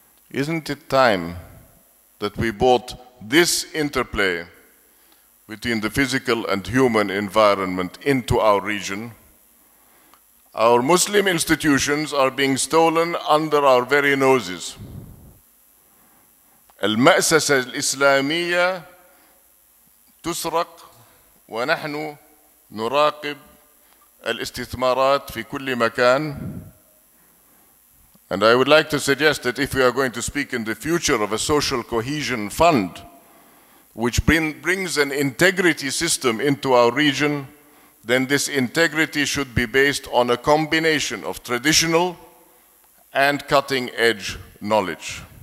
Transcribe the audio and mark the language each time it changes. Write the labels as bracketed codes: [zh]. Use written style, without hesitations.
[en] Isn't it time that we brought this interplay between the physical and human environment into our region? Our Muslim institutions are being stolen under our very noses. [ar] المأسسة الإسلامية تسرق ونحن نراقب الاستثمارات في كل مكان. [en] And I would like to suggest that if we are going to speak in the future of a social cohesion fund, which brings an integrity system into our region, then this integrity should be based on a combination of traditional and cutting-edge knowledge.